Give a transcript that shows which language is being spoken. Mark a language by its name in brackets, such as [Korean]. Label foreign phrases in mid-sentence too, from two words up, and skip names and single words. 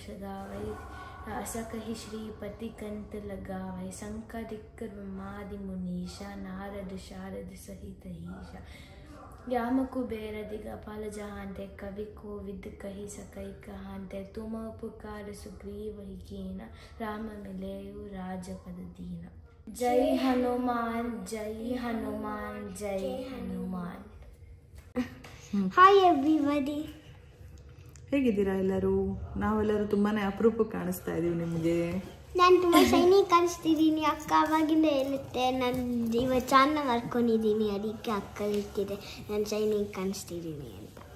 [Awadhi] गावै असकहि श्रीपति कंठ लगावै संकरिक ब्रह्मादि मुनीषा नारद शारद सहित ईशा याम कुबेर दिगपाल जहांते कवि कोविद कही सकई कहांते तुम उपकार सुग्रीव ही कीना राम मिलेयु राजपद दीना जय हनुमान जय हनुमान जय हनुमान. [English] Hi everybody. [Kannada] ಹೇಗಿದ್ದೀರಾ ಎಲ್ಲರೂ? ನಾವೆಲ್ಲರೂ ತುಂಬಾ ಅಪರೂಪಕ್ಕೆ ಕಾಣಿಸ್ತಾ ಇದ್ದೀವಿ ನಿಮಗೆ. ನಾನು ತುಂಬ ಶೈನಿ ಕಾಣಿಸ್ತಿದ್ದೀನಿ. ಅಕ್ಕ ಅವಾಗಿಂದ ಹೇಳುತ್ತೆ ನಾನು ಇವತ್ತು ಚಾನ ಮಾಡ್ಕೊಂಡಿದ್ದೀನಿ, ಅದಕ್ಕೆ ಅಕ್ಕ ಹೇಳ್ತಿದೆ ನಾನು ಶೈನಿ ಕಾಣಿಸ್ತಿದ್ದೀನಿ ಅಂತ.